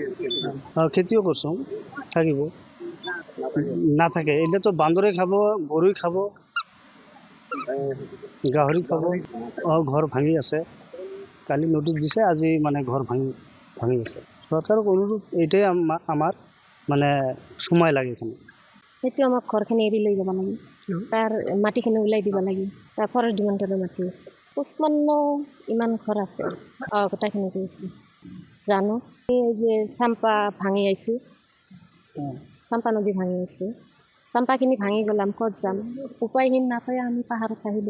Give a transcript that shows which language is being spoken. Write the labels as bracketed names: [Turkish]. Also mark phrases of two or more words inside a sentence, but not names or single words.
[Assamese] খেতিও করছো, থাকিব না থাকে এটা তো বান্দরে খাবো, গরুই খাবো, গাহরি খাবো। ঘর ভাঙি আছে, কালি নোটিশ দিছে, আজি মানে ঘর ভাঙি আছে। সরকারক অনুরোধ এইটাই আমার মানে সময় লাগে এখানে। সেইটো আমাক ঘৰখিনি এৰি লৈ যাব লাগে, তাৰ মাটিখিনি ওলাই দিব লাগে, তাৰ ফৰেষ্ট ডিপাৰ্টমেণ্টৰ মাটি 55 ইমান ঘৰ আছে। গোটাইখিনি কৰিছে জানো। এই যে চাম্পা ভাঙি আহিছোঁ, চাম্পা নদী ভাঙি আহিছোঁ, চাম্পাখিনি ভাঙি গ'লাম, ক'ত যাম উপায়হীন নাপায় আমি পাহাৰত আহিলোঁ।